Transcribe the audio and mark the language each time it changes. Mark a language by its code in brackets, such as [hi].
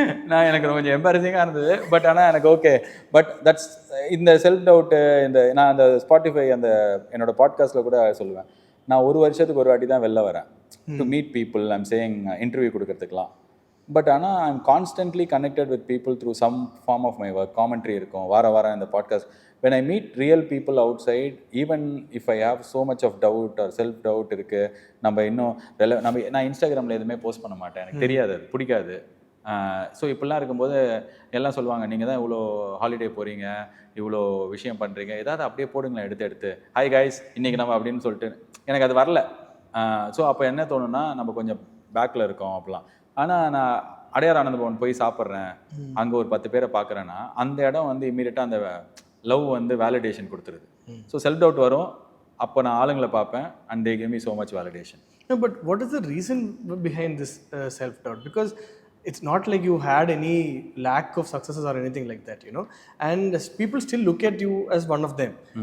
[ta] நான் எனக்கு கொஞ்சம் எம்பாரசிங்காக இருந்தது. பட் ஆனால் எனக்கு ஓகே. பட் தட்ஸ் இந்த செல்ஃப் டவுட்டு. நான் அந்த ஸ்பாட்டிஃபை அந்த என்னோட பாட்காஸ்ட்டில் கூட சொல்லுவேன், நான் 1 வருஷத்துக்கு ஒரு வாட்டி தான் வெளில வரேன் [en] To meet people. I'm saying interview [ta] கொடுக்கறதுக்கெலாம். [en] but [ta] ஆனால் [en] I'm constantly connected with people through some form of my work. [ta] Commentary இருக்கும் வாரம் இந்த podcast. [en] when I meet real people outside, even if I have so much of doubt or self doubt [ta] இருக்கு, நம்ம இன்னும் நான் இன்ஸ்டாகிராமில் எதுவுமே போஸ்ட் பண்ண மாட்டேன், எனக்கு தெரியாது, அது பிடிக்காது. ஸோ இப்படிலாம் இருக்கும்போது எல்லாம் சொல்லுவாங்க, நீங்கள் தான் இவ்வளோ ஹாலிடே போகிறீங்க, இவ்வளோ விஷயம் பண்ணுறீங்க, ஏதாவது அப்படியே போடுங்களேன் எடுத்து ஹாய் கைஸ் இன்றைக்கி நம்ம அப்படின்னு சொல்லிட்டு. எனக்கு அது வரல. ஸோ அப்போ என்ன தோணுன்னா, நம்ம கொஞ்சம் பேக்கில் இருக்கோம் அப்படிலாம். ஆனால் நான் அடையார் ஆனந்த பவன் போய் சாப்பிட்றேன், அங்கே ஒரு 10 பேரை பார்க்குறேன்னா அந்த இடம் வந்து இம்மீடியட்டாக அந்த லவ் வந்து வேலிடேஷன் கொடுத்துருது. ஸோ செல்ஃப் டவுட் வரும், அப்போ நான் ஆளுங்களை பார்ப்பேன் [en] and they give me so much validation. No, but what is the reason behind this self-doubt? Because it's not like you had any lack of successes or anything like that, you know, and people still look at you as one of them.